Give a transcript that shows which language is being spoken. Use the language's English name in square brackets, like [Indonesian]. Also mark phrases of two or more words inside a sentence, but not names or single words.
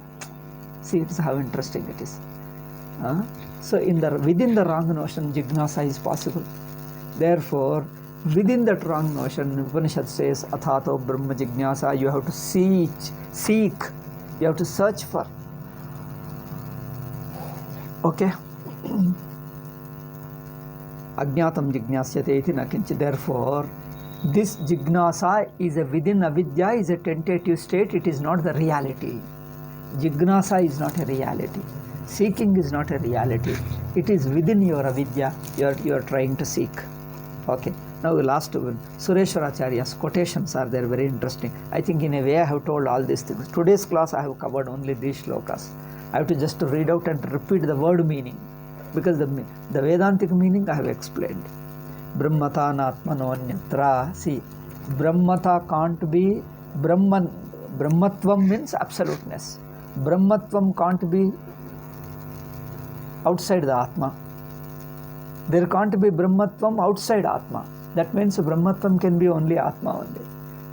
[English] See, it's how interesting it is. So within the wrong notion, Jignasa is possible. Therefore, within that wrong notion, Upanishad says, [Sanskrit] Athato Brahma Jignasa, [English] you have to seek, you have to search for. Okay? [Sanskrit] Ajnatam Jignasyate iti nakinchi. [English] Therefore, this Jignasa is within avidya, is a tentative state, it is not the reality. Jignasa is not a reality. Seeking is not a reality. It is within your avidya, you are trying to seek. Okay. Now the last one, Sureshwaracharya's quotations are there, very interesting. I think in a way I have told all these things. Today's class I have covered only these shlokas. I have to just read out and repeat the word meaning, because the Vedantic meaning I have explained. [Sanskrit] Brahmata natmano anyatra. [English] See, Brahmata can't be Brahman. Brahmatvam means absoluteness. Brahmatvam can't be outside the Atma. There can't be Brahmatvam outside Atma. That means Brahmatvam can be only Atma only.